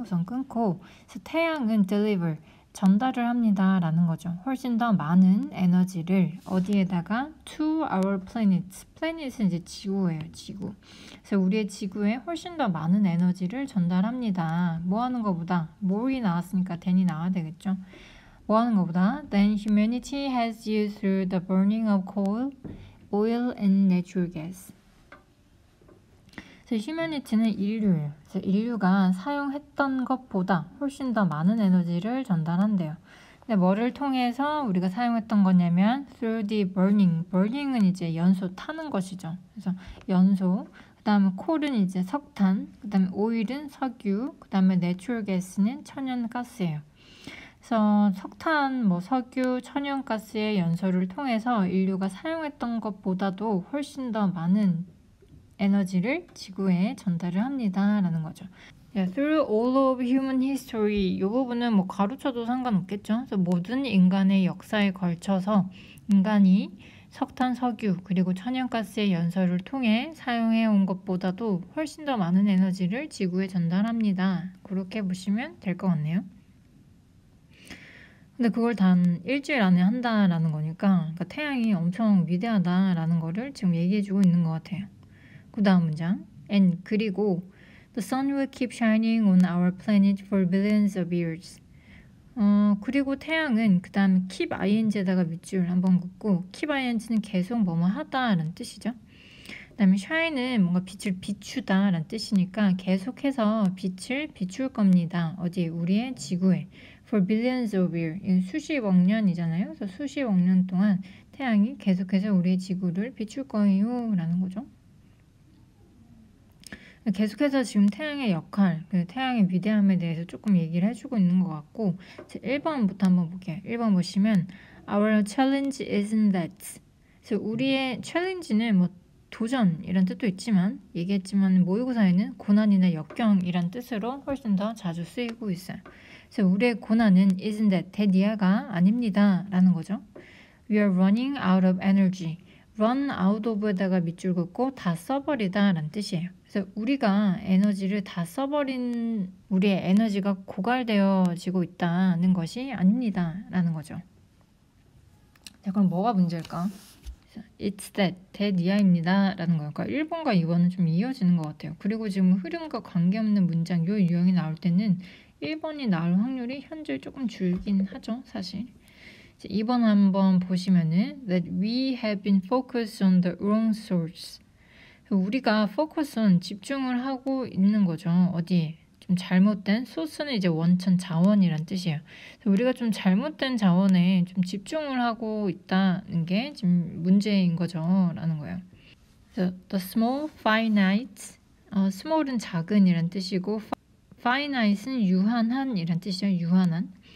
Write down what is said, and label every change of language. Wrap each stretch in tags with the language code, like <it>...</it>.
<ko>우선 끊고 그래서 태양은 deliver 전달을 합니다 라는 거죠. 훨씬 더 많은 에너지를 어디에다가</ko> <en>to our planet</en> <ko>planet은 이제 지구예요. 지구. 그래서 우리의 지구에 훨씬 더 많은 에너지를 전달합니다. 뭐 하는 것보다 more이 나왔으니까 than이 나와야 되겠죠. 뭐 하는 것보다</ko> <en>than humanity has used through the burning of coal, oil and natural gas.</en> <ko>그래서 humanity는 인류예요. 그래서 인류가 사용했던 것보다 훨씬 더 많은 에너지를 전달한대요. 근데 뭐를 통해서 우리가 사용했던 거냐면</ko> <en>through the burning.</en> <ko>burning은 이제 연소 타는 것이죠. 그래서 연소. 그 다음에 coal은 이제 석탄. 그 다음에 oil은 석유. 그 다음에 natural gas는 천연가스예요. 그래서 석탄, 석유, 천연가스의 연소를 통해서 인류가 사용했던 것보다도 훨씬 더 많은 에너지를 지구에 전달을 합니다 라는 거죠.</ko> <en>Through all of human history</en> <ko>이 부분은 가로쳐도 상관없겠죠. 그래서 모든 인간의 역사에 걸쳐서 인간이 석탄, 석유 그리고 천연가스의 연소를 통해 사용해 온 것보다도 훨씬 더 많은 에너지를 지구에 전달합니다. 그렇게 보시면 될 것 같네요. 근데 그걸 단 일주일 안에 한다라는 거니까 태양이 엄청 위대하다라는 거를 지금 얘기해주고 있는 것 같아요.</ko> <en>그 다음 문장 and</en> <ko>그리고</ko> <en>The sun will keep shining on our planet for billions of years.</en> <ko>그리고 태양은 그 다음 keep ing에다가 밑줄 한번 긋고 keep ing는 계속 뭐뭐 하다라는 뜻이죠. 그 다음에 shine은 뭔가 빛을 비추다 라는 뜻이니까 계속해서 빛을 비출 겁니다. 어디? 우리의 지구에.</ko> <en>For billions of years.</en> <ko>수십억 년이잖아요. 그래서 수십억 년 동안 태양이 계속해서 우리의 지구를 비출 거예요 라는 거죠. 계속해서 지금 태양의 역할, 태양의 위대함에 대해서 조금 얘기를 해주고 있는 것 같고 1번부터 한번 볼게요. 1번 보시면</ko> <en>Our challenge isn't that.</en> <ko>그래서 우리의 challenge는 도전이란 뜻도 있지만 얘기했지만 모의고사에는 고난이나 역경이란 뜻으로 훨씬 더 자주 쓰이고 있어요. 그래서 우리의 고난은</ko> <en>isn't that, that</en> <ko>아닙니다 라는 거죠.</ko> <en>We are running out of energy.</en> <ko>run out of에다가 밑줄 긋고 다 써버리다 라는 뜻이에요. 그래서 우리가 에너지를 다 써버린 우리의 에너지가 고갈되어지고 있다는 것이 아닙니다 라는 거죠. 자, 그럼 뭐가 문제일까?</ko> <en>It's that</en> <ko>이하입니다 라는 거예요. 그러니까 1번과 2번은 좀 이어지는 것 같아요. 그리고 지금 흐름과 관계없는 문장 요 유형이 나올 때는 1번이 나올 확률이 현재 조금 줄긴 하죠 사실. 2번 한번 보시면은</ko> <en>that we have been focused on the wrong source.</en> <ko>우리가 focus on 집중을 하고 있는 거죠. 어디? 좀 잘못된 소스는 이제 원천 자원이란 뜻이에요. 우리가 좀 잘못된 자원에 좀 집중을 하고 있다는 게 지금 문제인 거죠. 라는 거예요. 그래서</ko> <en>the small finite,</en> <ko>small은 작은이란 뜻이고 finite은 유한한 이란 뜻이죠. 유한한.</ko>